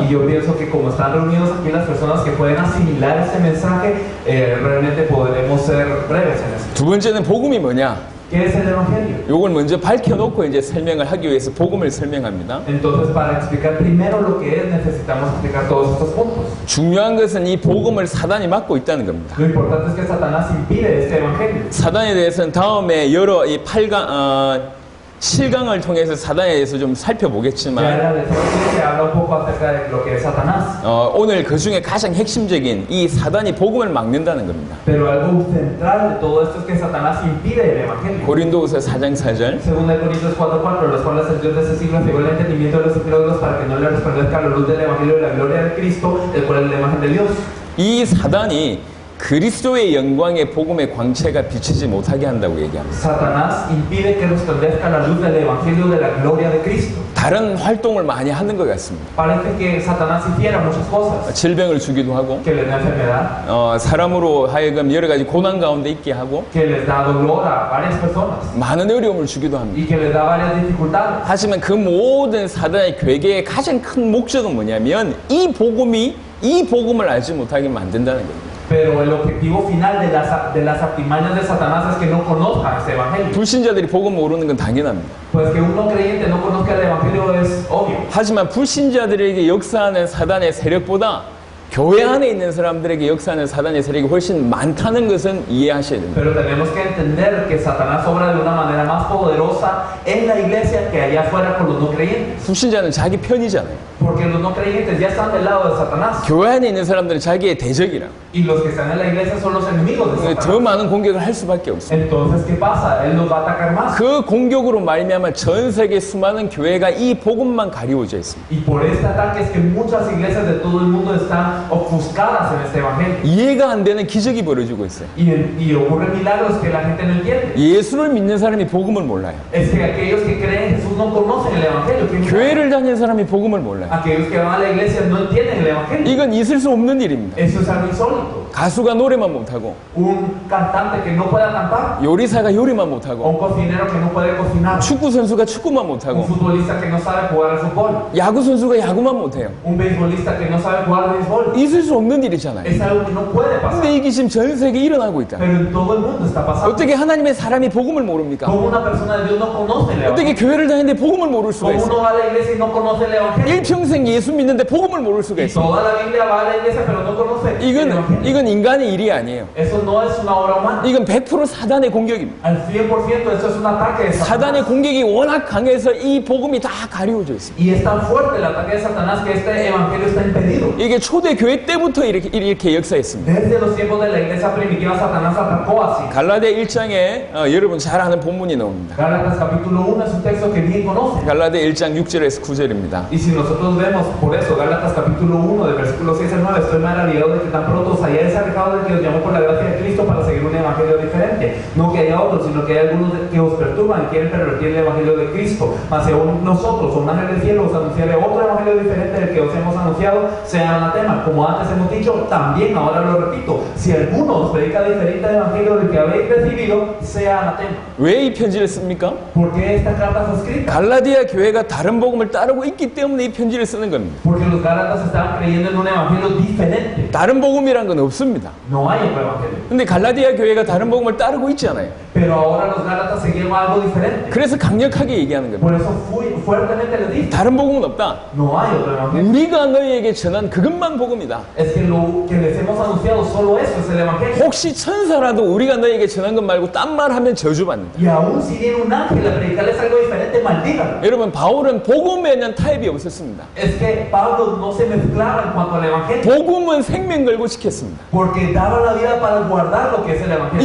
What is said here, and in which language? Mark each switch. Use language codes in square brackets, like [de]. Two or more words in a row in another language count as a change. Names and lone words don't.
[es] Y yo pienso que como están reunidos aquí las personas que pueden asimilar este mensaje, realmente podremos ser breves en eso. [ko] 두 번째는 복음이 뭐냐? [es] ¿Qué es el Evangelio? [ko] 요걸 먼저 밝혀놓고 이제 설명을 하기 위해서 복음을 설명합니다. [es] Entonces, para explicar primero lo que es, necesitamos explicar todos estos puntos. [ko] 중요한 것은 이 복음을 사단이 막고 있다는 겁니다. [es] Lo importante es que Satanás impide este Evangelio. [ko] 사단에 대해서는 다음에 여러 이 7강을 통해서 사단에 대해서 좀 [es] Ya en [ko] 살펴보겠지만 [es] la lección se habla un poco acerca de lo que es Satanás. [ko] 오늘 그 중에 가장 핵심적인 이 사단이 복음을 막는다는 겁니다. [es] Pero algo central de todo esto es que Satanás impide el Evangelio. [ko] 고린도후서 4장 4절 [es] Según de Corintios 4:4, los cuales el Dios de ese siglo cegó el entendimiento de los incrédulos para que no le resplandezca la luz del Evangelio de la gloria de Cristo, el cual es la imagen de Dios. [ko] 이 사단이 그리스도의 영광의 복음의 광채가 비치지 못하게 한다고 얘기합니다. [es] Satanás impide que resplandezca la luz del Evangelio de la gloria de Cristo. [ko] 다른 활동을 많이 하는 것 같습니다. [es] Parece que Satanás hiciera muchas cosas, [ko] 질병을 주기도 하고 [es] que les da enfermedad, [ko] 사람으로 하여금 여러 가지 고난 가운데 있게 하고 [es] que les da dolor a varias personas [ko] 많은 어려움을 주기도 합니다. [es] y que les da varias dificultades. [ko] 하지만 그 모든 사단의 괴계의 가장 큰 목적은 뭐냐면 이 복음을 알지 못하게 만든다는 겁니다. [es] Pero el objetivo final de las artimañas de Satanás es que no conozcan este Evangelio. [ko] 불신자들이 복음 모르는 건 당연합니다. [es] Pues que un no creyente no conozca el Evangelio es obvio. [ko] 하지만 불신자들에게 역사하는 사단의 세력보다 교회 안에 있는 사람들에게 역사하는 사단의 세력이 훨씬 많다는 것은 이해하셔야 됩니다. [es] Pero tenemos que entender que Satanás obra de una manera más poderosa en la iglesia que allá afuera con los no creyentes. [ko] 불신자는 자기 편이잖아요. [es] Porque los no creyentes ya están del lado de Satanás. [ko] 교회 안에 있는 사람들은 자기의 대적이라. [es] Y los que están en la iglesia son los enemigos de [ko] 더 [es] Satanás. [ko] 많은 공격을 할 수밖에 없어요. [es] Entonces, ¿qué pasa? Él nos va a atacar más. [ko] 그 공격으로 말미암아 전 세계 수많은 교회가 이 복음만 가리워져 있습니다. [es] Y por este ataque es que muchas iglesias de todo el mundo están ofuscadas en este evangelio. [ko] 이해가 안 되는 기적이 벌어지고 있어요. [es] Y ocurren milagros que la gente no entiende. [ko] 예수를 믿는 사람이 복음을 몰라요. [es] Es que aquellos que creen en Jesús no conocen el evangelio. [ko] 교회를 다니는 사람이 복음을 몰라요. [es] Aquellos que van a la iglesia no entienden el evangelio. [ko] 이건 있을 수 없는 일입니다. [es] Eso es algo insólito. [ko] 가수가 노래만 못하고 [es] Un cantante que no pueda cantar, [ko] 요리사가 요리만 [es] o [ko] 못하고 [es] un cocinero que no puede cocinar, [ko] 축구 선수가 축구만 [es] un [ko] 못하고 [es] futbolista que no sabe jugar al fútbol, [ko] 야구 선수가 야구만 못해요. [es] un beisbolista que no sabe jugar al béisbol. [ko] 있을 수 없는 일이잖아요. [es] Es algo que no puede pasar. [ko] 근데 이게 지금 전 세계에 일어나고 있다. [es] Pero en todo el mundo está pasando. [ko] 어떻게 하나님의 사람이 복음을 모릅니까? [es] Como una persona de Dios no conoce el [ko] 어떻게 [es] evangelio. [ko] 교회를 다니는데 복음을 모를 수가 [es] Como [ko] 있어요? [es] uno va a la iglesia y no conoce el evangelio. [ko] 일평생 예수 믿는데 복음을 모를 수가 [es] Y [ko] 있어요. [es] toda la Biblia va a la iglesia pero no conoce el evangelio. [ko] 이건 인간의 일이 아니에요. [es] Eso no es una obra humana. [ko] 이건 100% 사단의 공격입니다. [es] Al 100% eso es un ataque de [ko] 사단의 [es] Satanás. [ko] 공격이 워낙 강해서 이 복음이 다 가리워져 있습니다. [es] Y es tan fuerte el ataque de Satanás que este evangelio está impedido. [ko] 이게 초대 교회 때부터 이렇게 역사했습니다. [es] Desde los tiempos de la iglesia primitiva, Satanás atacó así. [ko] 갈라디아 1장에 여러분 잘 아는 본문이 나옵니다. [es] Gálatas capítulo 1 es un texto que bien conocen. [ko] 갈라디아 1장 6절에서 9절입니다. [es] Y si nosotros vemos, por eso, Gálatas capítulo 1, del versículo 6 al 9, estoy maravillado de que tan pronto os hayáis alejado del que os llamó por la gracia de Cristo para seguir un evangelio diferente. No que haya otros, sino que hay algunos que os perturban y quieren pervertir el evangelio de Cristo. Mas si aún nosotros, o un ángel del cielo, os anunciaré otro evangelio diferente del que os hemos anunciado, sea anatema. Como antes hemos dicho, también ahora lo repito. Si alguno os predica diferente evangelio del que habéis recibido, sea anatema. [ko] 왜 이 편지를 씁니까? [es] ¿Por qué esta carta fue escrita? [ko] 갈라디아 교회가 다른 복음을 따르고 있기 때문에 이 편지를 쓰는 겁니다. [es] Porque los gálatas estaban creyendo en un evangelio diferente. [ko] 다른 복음이란 건 없습니다. [es] No hay otro evangelio. [ko] 근데 갈라디아 교회가 다른 복음을 따르고 있잖아요. [es] Pero ahora los gálatas seguían algo diferente. [ko] 그래서 강력하게 얘기하는 겁니다. [es] Por eso fuertemente les dije, [ko] 다른 복음은 없다. [es] no hay otro evangelio. [ko] 우리가 너희에게 전한 그것만 복음이다. [es] Es que lo que les hemos anunciado, solo eso es el evangelio. [ko] 혹시 천사라도 우리가 너희에게 전한 것 말고 딴 말 하면 저주받는다. [es] Y aún si viene un ángel a predicarles algo diferente, maldíganlo. [ko] 여러분 바울은 복음에 대한 타협이 없었습니다. [es] Es que Pablo no se mezclaba en cuanto al evangelio. [ko] 복음은 생명 걸고 지켰습니다. [es] Porque daba la vida para guardar lo que es el evangelio.